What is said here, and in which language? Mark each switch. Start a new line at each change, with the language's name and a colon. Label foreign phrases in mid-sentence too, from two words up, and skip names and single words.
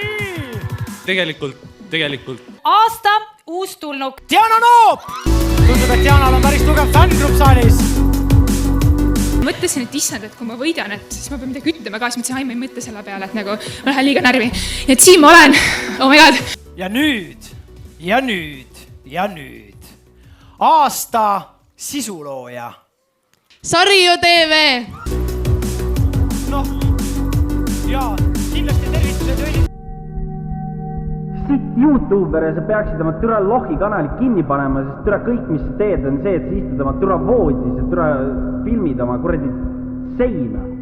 Estonian: Tegelikult. aasta uustulnuk. Diana Noop! Tundub, et Dianal on päris tugev fängrupp saalis. Mõtlesin, et issand, et kui ma võidan, et siis ma pean midagi ütlema ka, siis mõtlesin, ma ei mõtle selle peale, et nagu ma lähen liiga närvi. Ja et siin ma olen.
English: Oh my god.
Estonian: Ja nüüd. Aasta sisulooja. Sarju TV. Noh, jaa, kindlasti tervitused õli. Sitt YouTubere, sa peaksid oma türa lohi kanali kinni panema, sest türa kõik, mis sa teed, on see, et sa istud oma türa voodis ja türa filmid oma kuradi seina.